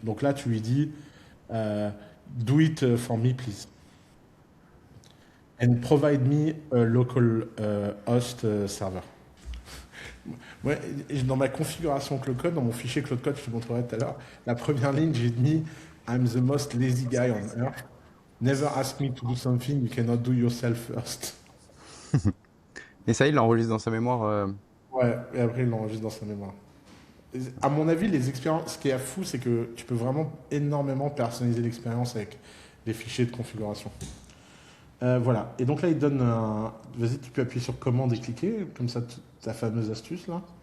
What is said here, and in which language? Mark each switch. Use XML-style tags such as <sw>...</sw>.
<fr>Donc là, tu lui dis euh,</fr> <en>Do it for me, please. And provide me a local host server.</en> <fr>Ouais, et dans ma configuration Cloud Code, dans mon fichier Cloud Code, je te montrerai tout à l'heure, la première ligne, j'ai mis</fr> <en>I'm the most lazy guy on earth. Never ask me to do something you cannot do yourself first.</en> <fr>Et ça, il l'enregistre dans sa mémoire. Ouais, et après, il l'enregistre dans sa mémoire. À mon avis, les expériences, ce qui est fou, c'est que tu peux vraiment énormément personnaliser l'expérience avec les fichiers de configuration. Voilà. Et donc là, il donne un. Vas-y, tu peux appuyer sur commande et cliquer, comme ça, ta fameuse astuce là.</fr>